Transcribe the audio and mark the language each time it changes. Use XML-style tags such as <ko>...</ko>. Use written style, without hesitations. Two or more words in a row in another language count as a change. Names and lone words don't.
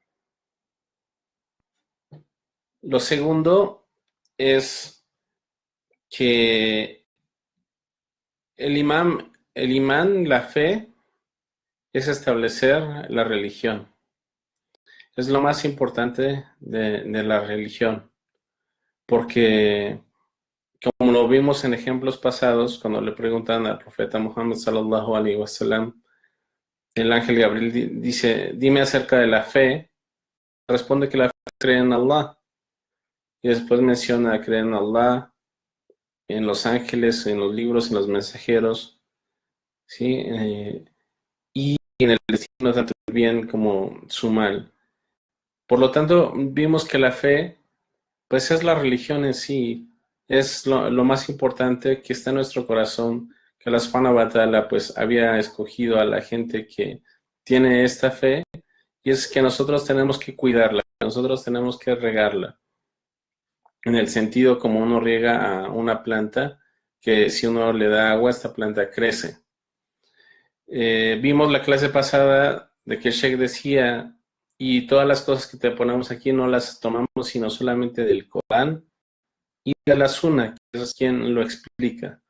<es>Lo segundo es que el imán, la fe, es establecer la religión. Es lo más importante de la religión, porque como lo vimos en ejemplos pasados, cuando le preguntan al profeta Muhammad</es> <ar>صلى الله عليه وسلم,</ar> <es>el ángel Gabriel dice: dime acerca de la fe. Responde que la fe cree en Allah, y después menciona creer en Allah, en los ángeles, en los libros, en los mensajeros, ¿sí? Y en el destino, tanto el bien como su mal. Por lo tanto, vimos que la fe, pues es la religión en sí, es lo más importante que está en nuestro corazón, que Allah</es> <ar>سبحانه وتعالى</ar> <es>pues había escogido a la gente que tiene esta fe, y es que nosotros tenemos que cuidarla, nosotros tenemos que regarla, en el sentido como uno riega a una planta, que si uno le da agua, esta planta crece. Vimos la clase pasada de que el Sheikh decía: y todas las cosas que te ponemos aquí no las tomamos sino solamente del Corán y de la Sunna, que es quien lo explica.</es>